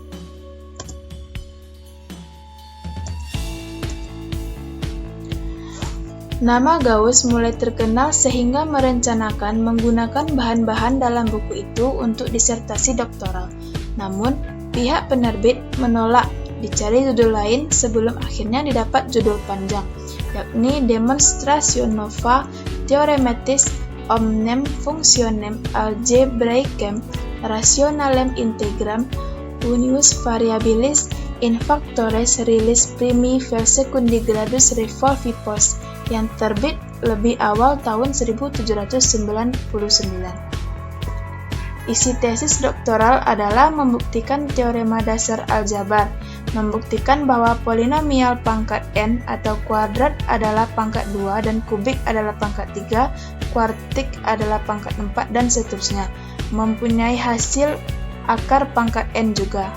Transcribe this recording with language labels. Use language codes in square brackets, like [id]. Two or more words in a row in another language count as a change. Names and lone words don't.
[id] Nama Gauss mulai terkenal sehingga merencanakan menggunakan bahan-bahan dalam buku itu untuk disertasi doktoral. Namun, pihak penerbit menolak, dicari judul lain sebelum akhirnya didapat judul panjang, yakni Demonstratio Nova Theorematis Omnem Functionem Algebraicem Rationalem Integram Unius Variabilis in Factores Reales Primi vel Secundi Gradus Revolvi Post yang terbit lebih awal tahun 1799. Isi tesis doktoral adalah membuktikan teorema dasar aljabar, membuktikan bahwa polinomial pangkat n atau kuadrat adalah pangkat 2 dan kubik adalah pangkat 3, kuartik adalah pangkat 4, dan seterusnya, mempunyai hasil akar pangkat n juga.